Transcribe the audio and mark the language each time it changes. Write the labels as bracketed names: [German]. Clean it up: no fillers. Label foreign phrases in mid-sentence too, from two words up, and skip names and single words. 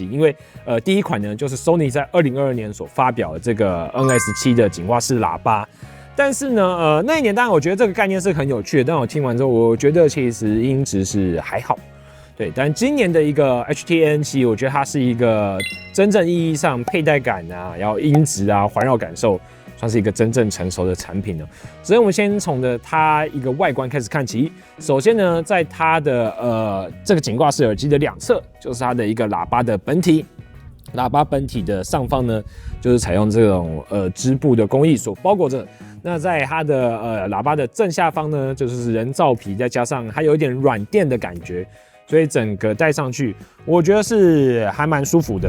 [Chinese] 機，因為第一款呢就是 Sony 在2022年所發表的這個 NS7 的頸掛式喇叭，但是呢那一年當然我覺得這個概念是很有趣的，但我聽完之後我覺得其實音質是還好，對，但今年的一個 HT-ANC 我覺得它是一個真正意義上佩戴感啊，然後音質啊環繞感受，算是一個真正成熟的產品了。所以我們先從它一個外觀開始看起。首先呢，在它的這個頸掛式耳機的兩側，就是它的一個喇叭的本體。喇叭本體的上方呢，就是採用這種織布的工藝所包裹着。那在它的喇叭的正下方呢，就是人造皮，再加上它有一點軟墊的感覺，所以整個戴上去，我覺得是還蠻舒服的。